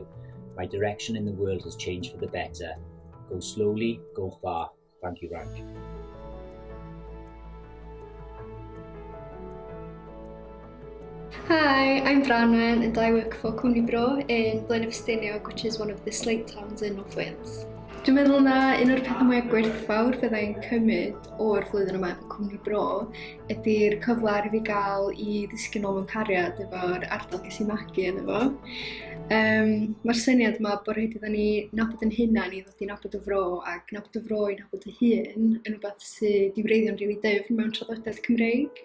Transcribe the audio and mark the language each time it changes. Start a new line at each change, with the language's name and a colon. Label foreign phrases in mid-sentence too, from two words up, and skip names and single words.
English: My direction in the world has changed for the better. Go slowly, go far. Thank you, Rank. Hi, I'm Branwen and I work for Cwmni Bro in Blaenau Ffestiniog, which is one of the slate towns in North Wales.
Welsh: Dwi'n meddwl na un o'r pethau mwyaf gwerthfawr fyddai'n cymryd o'r flwyddyn yma efo Cwmni Bro ydy'r cyfle i fi gael i ddisgyn ôl mewn cariad efo'r ardal ges i magu yno fo. Mae'r syniad yma bod rhaid iddyn ni nabod yn hunan i ddod i nabod y fro, ac nabod y fro i nabod y hun yn rhywbeth sydd i wreiddio'n rili dyfn mewn traddodiad Cymreig.